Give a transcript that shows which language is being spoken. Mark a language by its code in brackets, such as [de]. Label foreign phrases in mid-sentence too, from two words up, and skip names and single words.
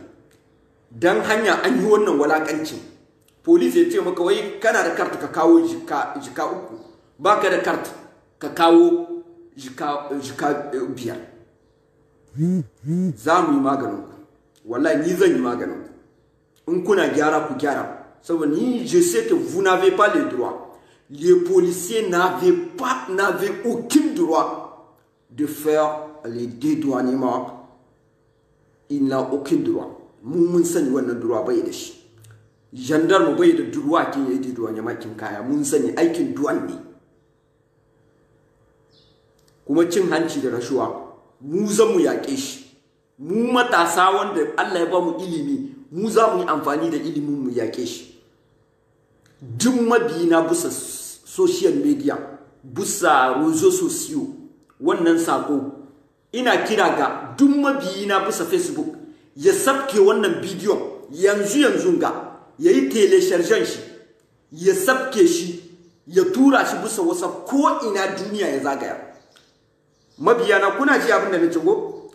[ha] Dan hanya an yi wannan walakancin. Police ya ce maka wai kana da kart ka kawo jika 3, baka da kart ka kawo jika 5. Za mu yi maganin ku, wallahi ni zan yi maganin ku. In kuna gyara ku gyara, saboda ni [fr] je sais que vous n'avez pas le droit. Les policiers n'avaient aucun droit de faire les dédouanements. Il n'a aucun droit. [ha] Mun sani wannan droit bai da shi. Gendarme bai da droit kin yi dédouanement kin kaya, mun sani aikin douane ne. Kuma cin hanci da rashuwa mu zan mu yaƙe shi. Mu matasa wanda Allah ya ba mu ilimi, mu za mu yi amfani da ilimin mu yaƙe shi. Duk mabiyina bisa [en] social media, [ha] bisa [fr] réseaux sociaux, [ha] wannan sako ina kira ga duk mabiyina bisa Facebook ya sabke wannan bidiyon yanzu ga yayi telechargen shi, ya sabke shi, ya tura shi bisa WhatsApp ko ina duniya ya zagaya. Mabiyana kuna ji abin da nake go?